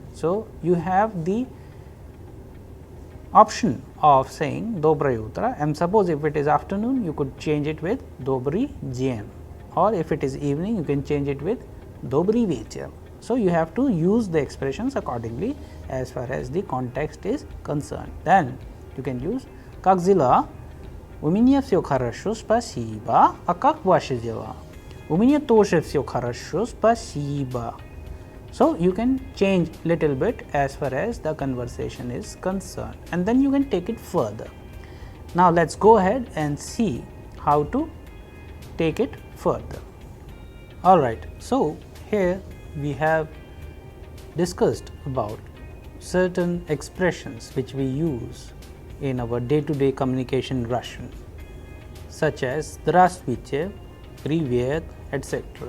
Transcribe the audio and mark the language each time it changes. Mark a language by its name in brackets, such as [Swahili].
[English] So, you have the option of saying [Russian] доброе утро, [English] and suppose if it is afternoon you could change it with [Russian] добрый день, [English] or if it is evening you can change it with [Russian] добрый вечер. [English] So, you have to use the expressions accordingly as far as the context is concerned. Then you can use [Russian] как дела, у меня все хорошо, спасибо, а как ваши дела? У меня тоже все хорошо, спасибо. [English] So, you can change little bit as far as the conversation is concerned, and then you can take it further. Now, let us go ahead and see how to take it further. Alright, so here we have discussed about certain expressions which we use in our day-to-day communication in Russian, such as здравствуйте, привет, etc.